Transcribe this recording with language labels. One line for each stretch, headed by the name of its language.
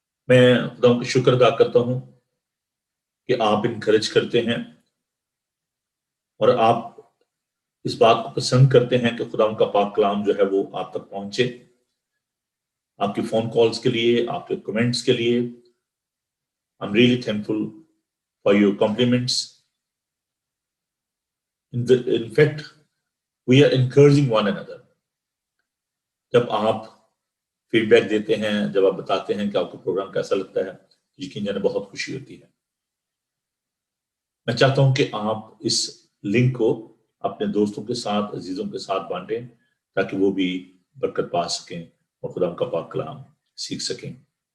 Hindi: मैं खुदा का शुक्र अदा करता हूं कि आप इनकरेज करते हैं और आप इस बात को पसंद करते हैं कि खुदा का पाक कलाम जो है वो आप तक पहुंचे। आपकी फोन कॉल्स के लिए, आपके कमेंट्स के लिए
English: I'm really thankful for your compliments. In fact, we are encouraging one another.
Hindi: जब आप फीडबैक देते हैं, जब आप बताते हैं कि आपको प्रोग्राम कैसा लगता है, यकीन जाने बहुत खुशी होती है। मैं चाहता हूं कि आप इस लिंक को अपने दोस्तों के साथ, अजीजों के साथ बांटें, ताकि वो भी बरकत पा सकें और खुदा का पाक कलाम सीख सकें।